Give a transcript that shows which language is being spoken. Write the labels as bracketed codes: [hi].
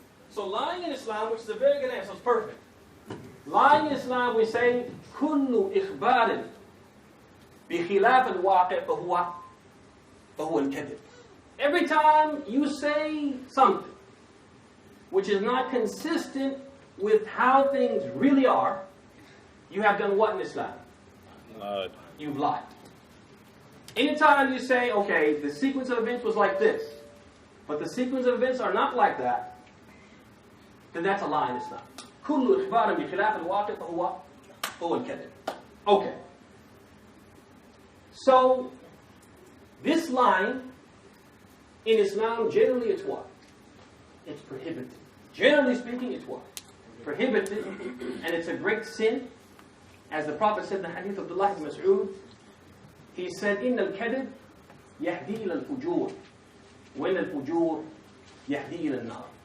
[en] So lying in Islam, which is a very good answer, it's perfect. Lying in Islam, we say, [ar] كل إخبار بخلاف الواقع فهو الكذب. [en] Every time you say something which is not consistent with how things really are, you have done what in Islam? Lied. You've lied. Anytime you say, okay, the sequence of events was like this, but the sequence of events are not like that, then that's a lie in Islam. [ar] كل إخبار بخلاف الواقع فهو الكذب. [en] Okay. So, this line in Islam, generally it's what? It's prohibited. Generally speaking, it's what? Prohibited. And it's a great sin. As the Prophet said in the hadith of Abdullah ibn Mas'ud, he said, [ar] إِنَّ الْكَذِبْ يَهْدِي إِلَى الْفُجُورِ وَإِنَّ الْفُجُورِ يَهْدِي إِلَى النَّارِ.